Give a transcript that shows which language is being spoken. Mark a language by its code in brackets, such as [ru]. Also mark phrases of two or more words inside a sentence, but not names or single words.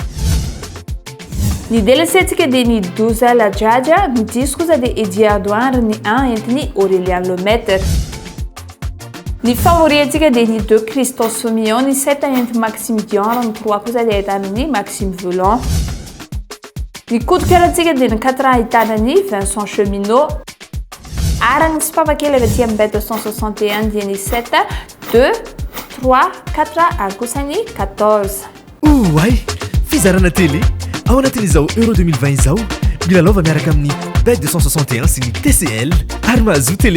[mg] ny DLC-tsika dia ny 12 La Djadja ny 10 kosa dia Eddie Ardouin ary ny 1 entiny Aurélien Lemaitre ny favori-tsika dia ny 2 Christophe Soumillon ny 7 entiny Maxime Dion ary ny 3 kosa dia ahitana ny Maxime Volant ny [fr] coup de cœur- [mg] tsika dia ny 4 ahitana ny Vincent Cheminot ary ny sopapakely avy aty amin'ny bête 261 dia ny 7 2 3 4 ary kosa ny 14 ay fizarana télé ao anatin'izao euro 2020 izao milalova miaraka amin'ny bête 261 sy ny TCL ary mahazo télé